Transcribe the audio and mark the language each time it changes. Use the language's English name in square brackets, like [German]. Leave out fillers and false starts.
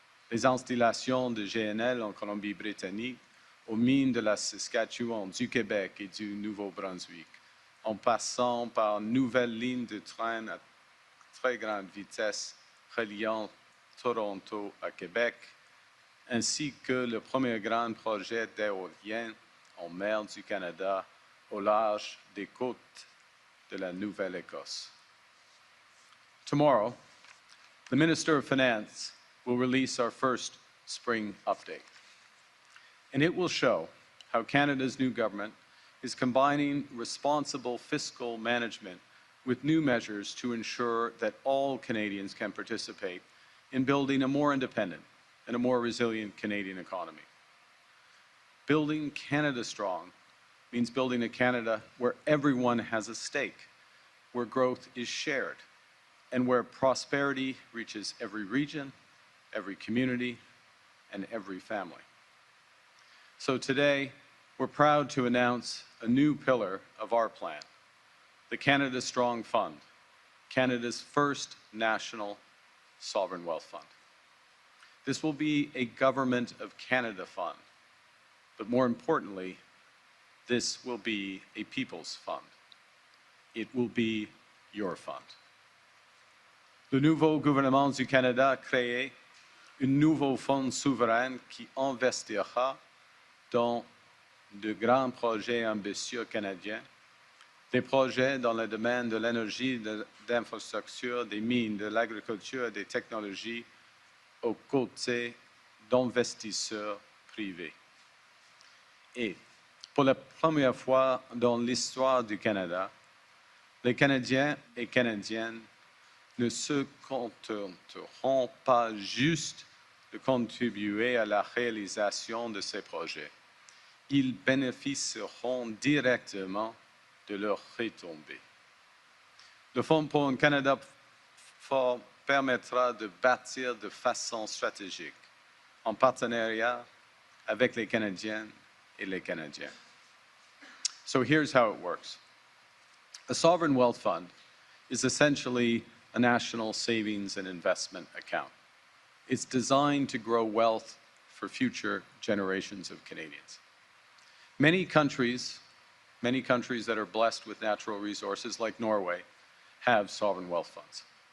[French] Les installations de GNL en Colombie-Britannique, aux mines de la Saskatchewan, du Québec et du Nouveau-Brunswick, en passant par une nouvelle ligne de train à très grande vitesse reliant Toronto à Québec, ainsi que le premier grand projet d'éolien en mer du Canada au large des côtes de la Nouvelle-Écosse. [English] Tomorrow, the Minister of Finance will release our first spring update. And it will show how Canada's new government is combining responsible fiscal management with new measures to ensure that all Canadians can participate in building a more independent and a more resilient Canadian economy. Building Canada strong means building a Canada where everyone has a stake, where growth is shared, and where prosperity reaches every region, every community, and every family. So today, we're proud to announce a new pillar of our plan, the Canada Strong Fund, Canada's first national sovereign wealth fund. This will be a Government of Canada fund, but more importantly, this will be a people's fund. It will be your fund. [French] Le nouveau gouvernement du Canada a créé un nouveau fonds souverain qui investira dans de grands projets ambitieux canadiens, des projets dans le domaine de l'énergie, de l'infrastructure, des mines, de l'agriculture et des technologies, aux côtés d'investisseurs privés. Et pour la première fois dans l'histoire du Canada, les Canadiens et Canadiennes ne se contenteront pas juste de contribuer à la réalisation de ces projets. Ils bénéficieront directement de leurs retombées. Le Fonds pour un Canada fort permettra de bâtir de façon stratégique, en partenariat avec les Canadiennes et les Canadiens. [English] So here's how it works. A sovereign wealth fund is essentially a national savings and investment account. It's designed to grow wealth for future generations of Canadians. Many countries that are blessed with natural resources, like Norway, have sovereign wealth funds.